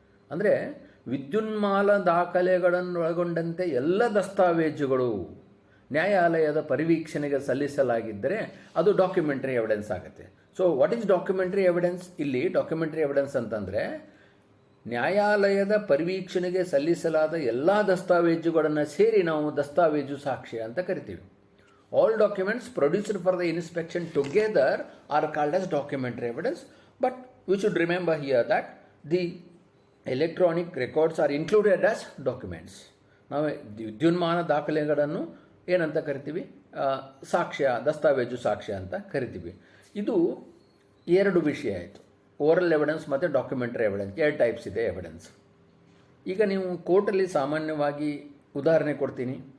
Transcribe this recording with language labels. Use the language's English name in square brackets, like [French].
[Kannada] ಅಂದರೆ ವಿದ್ಯುನ್ಮಾನ ದಾಖಲೆಗಳನ್ನು ಒಳಗೊಂಡಂತೆ ಎಲ್ಲ ದಸ್ತಾವೇಜುಗಳು ನ್ಯಾಯಾಲಯದ ಪರಿವೀಕ್ಷಣೆಗೆ ಸಲ್ಲಿಸಲಾಗಿದ್ದರೆ ಅದು ಡಾಕ್ಯುಮೆಂಟರಿ ಎವಿಡೆನ್ಸ್ ಆಗುತ್ತೆ. [English] So what is documentary evidence? [Kannada] ಇಲ್ಲಿ ಡಾಕ್ಯುಮೆಂಟರಿ ಎವಿಡೆನ್ಸ್ ಅಂತಂದರೆ ನ್ಯಾಯಾಲಯದ ಪರಿವೀಕ್ಷಣೆಗೆ ಸಲ್ಲಿಸಲಾದ ಎಲ್ಲ ದಸ್ತಾವೇಜುಗಳನ್ನು ಸೇರಿ ನಾವು ದಸ್ತಾವೇಜು ಸಾಕ್ಷ್ಯ ಅಂತ ಕರಿತೀವಿ. [English] All documents produced for the inspection together are called as documentary evidence, but we should remember here that the electronic records are included as documents. [Kannada] ನಾವು ವಿದ್ಯುನ್ಮಾನ ದಾಖಲೆಗಳನ್ನು ಏನಂತ ಕರಿತೀವಿ? ಸಾಕ್ಷ್ಯ, ದಸ್ತಾವೇಜು ಸಾಕ್ಷ್ಯ ಅಂತ ಕರಿತೀವಿ. ಇದು ಎರಡು ವಿಷಯ ಆಯಿತು, ಓರಲ್ ಎವಿಡೆನ್ಸ್ ಮತ್ತು ಡಾಕ್ಯುಮೆಂಟರಿ ಎವಿಡೆನ್ಸ್. ಎರಡು ಟೈಪ್ಸ್ ಇದೆ ಎವಿಡೆನ್ಸ್. ಈಗ ನೀವು ಕೋರ್ಟಲ್ಲಿ ಸಾಮಾನ್ಯವಾಗಿ ಉದಾಹರಣೆ ಕೊಡ್ತೀನಿ.